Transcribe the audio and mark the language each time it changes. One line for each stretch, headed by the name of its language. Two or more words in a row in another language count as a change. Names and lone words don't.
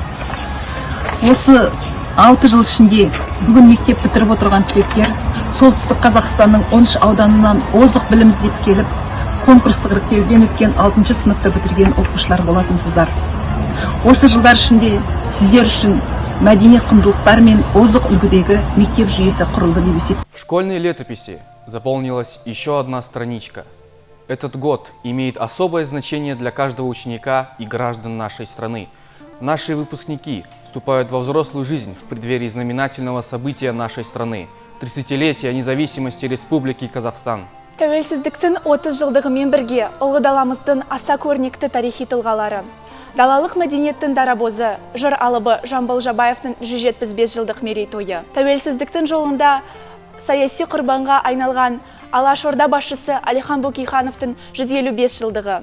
Kazakh: Осы 6 жыл ішінде бүгін мектеп бітіріп отырған түлектер солтүстік Қазақстанның 13 ауданынан озық білім іздеп келіп, конкурстық іріктеуден өткен 6 сыныпты бітірген оқушылар болатынсыздар. Осы жылдар ішінде сіздер үшін мәдени құндылықтар мен озық үлгідегі мектеп жүйесі құрылды деп есептеймін.
Russian: В школьной летописи заполнилась еще одна страничка. Этот год имеет особое значение для каждого ученика и граждан нашей страны. Наши выпускники вступают во взрослую жизнь в преддверии знаменательного события нашей страны – 30-летия независимости Республики Казахстан.
Kazakh: Тәуелсіздіктің 30 жылдығымен бірге ұлы даламыздың аса көрнекті тарихи тұлғалары. Далалық мәдениеттің дарабозы, жыр алыбы Жамбыл Жабаевтың 175 жылдық мерейтойы. Тәуелсіздіктің жолында саяси құрбанға айналған Алашорда басшысы Алихан Бөкейхановтың 155 жылдығы.